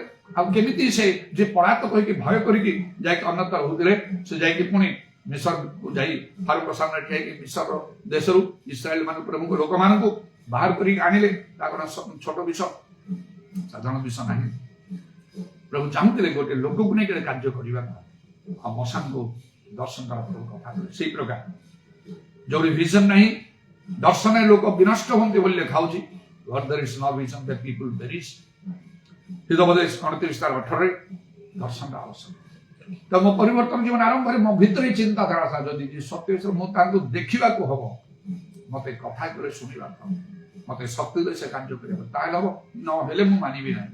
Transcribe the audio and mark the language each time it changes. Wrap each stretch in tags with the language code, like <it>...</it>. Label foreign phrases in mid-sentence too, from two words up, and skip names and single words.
<or>ଆଉ କେମିତି ସେ ଯେ ପଳାତ କହିକି ଭୟ କରିକି ଯାଇକି ଅନ୍ୟତ୍ର ରହୁଥିଲେ, ସେ ଯାଇକି ପୁଣି ମିଶରକୁ ଯାଇ ଫାରୁକ ସାମ୍ନାରେ ଠିଆ ହେଇକି ମିଶର ଦେଶରୁ ଇସ୍ରାଏଲ ମାନଙ୍କୁ ପ୍ରଭୁଙ୍କ ଲୋକମାନଙ୍କୁ ବାହାର କରିକି ଆଣିଲେ। ତାଙ୍କର ଛୋଟ ବିଷ, ସାଧାରଣ ବିଷ ନାହିଁ। ପ୍ରଭୁ ଚାହୁଁଥିଲେ ଗୋଟେ ଲୋକକୁ ନେଇ ଗୋଟେ କାର୍ଯ୍ୟ କରିବାକୁ, ଆଉ ମଶାଙ୍କୁ ଦର୍ଶନ କରା ପ୍ରଭୁ କଥା କଲେ। ସେଇ ପ୍ରକାର ଯୋଉଠି ଭିଜନ ନାହିଁ, ଦର୍ଶନରେ ଲୋକ ବିନଷ୍ଟ ହୁଅନ୍ତି ବୋଲି ଲେଖା ହଉଛି।</or> <en>Where there is no vision, the people perish.</en> <or>ହିତୋପଦେଶ 29:18 ଦର୍ଶନ ଆବଶ୍ୟକ। ତ ମୋ ପରିବର୍ତ୍ତନ ଜୀବନ ଆରମ୍ଭରେ ମୋ ଭିତରେ ଚିନ୍ତାଧାରା ଥାଏ, ଯଦି ସତ୍ୟ ମୁଁ ତାଙ୍କୁ ଦେଖିବାକୁ ହବ, ମତେ କଥା করে ଶୁଣିବାକୁ ହବ, ମତେ ଶକ୍ତିରେ ସେ କାର୍ଯ୍ୟ କରିବାକୁ, ତାହେଲେ ହବ, ନହେଲେ ମୁଁ ମାନିବି ନାହିଁ।</or>